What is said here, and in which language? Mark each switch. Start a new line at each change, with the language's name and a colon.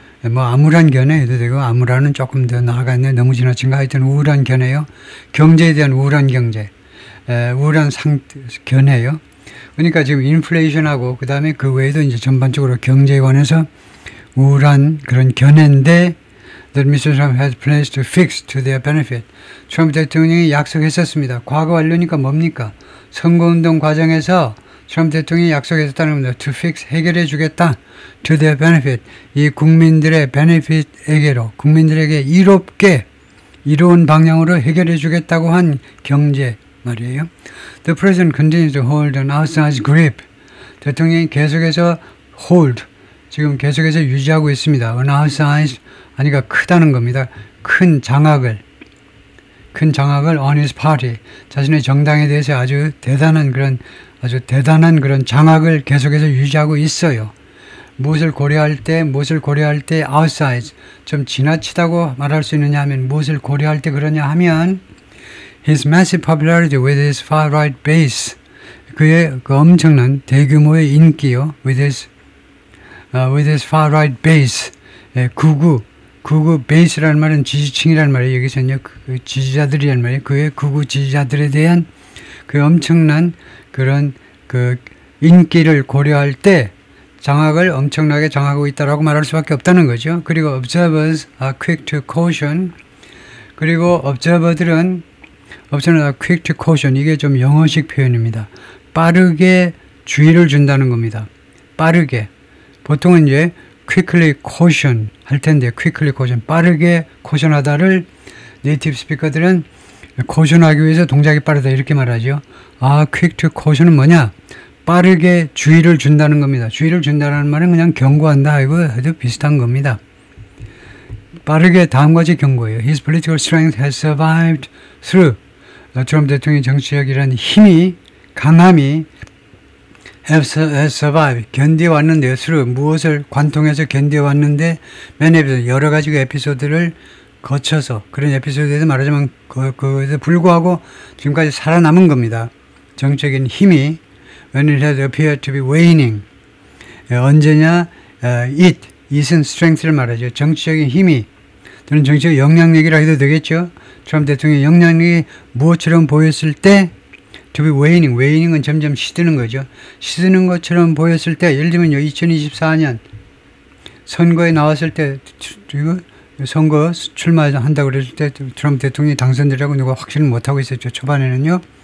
Korean: 뭐 암울한 견해 해도 되고 암울한은 조금 더 나아갔네 너무 지나친가 하여튼 우울한 견해요. 경제에 대한 우울한 경제, 우울한 견해요. 그러니까 지금 인플레이션하고 그 다음에 그 외에도 이제 전반적으로 경제에 관해서 우울한 그런 견해인데
English: that Mr. Trump has plans to fix to their benefit.
Korean: 트럼프 대통령이 약속했었습니다. 과거 완료니까 뭡니까? 선거운동 과정에서 트럼프 대통령이 약속했었다는 겁니다.
English: To fix
Korean: 해결해 주겠다.
English: To their benefit.
Korean: 이 국민들의 benefit에게로 국민들에게 이롭게 이로운 방향으로 해결해 주겠다고 한 경제 말이에요.
English: The president continues to hold an outsized grip.
Korean: 대통령이 계속해서 hold 지금 계속해서 유지하고 있습니다.
English: An outsized
Korean: 아니가 크다는 겁니다. 큰 장악을
English: on his party
Korean: 자신의 정당에 대해서 아주 대단한 그런 장악을 계속해서 유지하고 있어요. 무엇을 고려할 때 outside 좀 지나치다고 말할 수 있느냐 하면 무엇을 고려할 때 그러냐 하면
English: his massive popularity with his far right base
Korean: 그의 그 엄청난 대규모의 인기요
English: with his far right base
Korean: 극우 베이스라는 말은 지지층이라는 말이에요. 여기서는요 그 지지자들이란 말이에요. 그의 극우 지지자들에 대한 그 엄청난 그런 그 인기를 고려할 때 장악을 엄청나게 장악하고 있다라고 말할 수밖에 없다는 거죠. 그리고
English: observers are quick to caution.
Korean: 그리고 observer들은
English: are quick to caution.
Korean: 이게 좀 영어식 표현입니다. 빠르게 주의를 준다는 겁니다. 빠르게. 보통은 이제
English: quickly caution
Korean: 할 텐데 quickly caution 빠르게 caution하다를 네이티브 스피커들은 caution하기 위해서 동작이 빠르다 이렇게 말하죠. quick to caution은 뭐냐? 빠르게 주의를 준다는 겁니다. 주의를 준다는 말은 그냥 경고한다 이거 해도 비슷한 겁니다. 빠르게 다음과 같이 경고해요.
English: His political strength has survived through
Korean: 트럼프 대통령의 정치력이라는 힘이 강함이 has survived 견뎌왔는데요. through 무엇을 관통해서 견뎌왔는데 맨 에피소드 여러 가지 그 에피소드를 거쳐서 그런 에피소드에서 말하자면 그에서 불구하고 지금까지 살아남은 겁니다. 정적인 힘이
English: when it has appeared to be waning
Korean: 언제냐 it은 strength를 말하죠. 정치적인 힘이 또는 정치적 영향력이라 해도 되겠죠. 트럼프 대통령의 영향력이 무엇처럼 보였을 때
English: to be waning,
Korean: wanings은 점점 시드는 거죠. 시드는 것처럼 보였을 때 예를 들면요 2024년 선거에 나왔을 때 선거 출마한다고 그랬을 때 트럼프 대통령이 당선되라고 누가 확신을 못하고 있었죠. 초반에는요.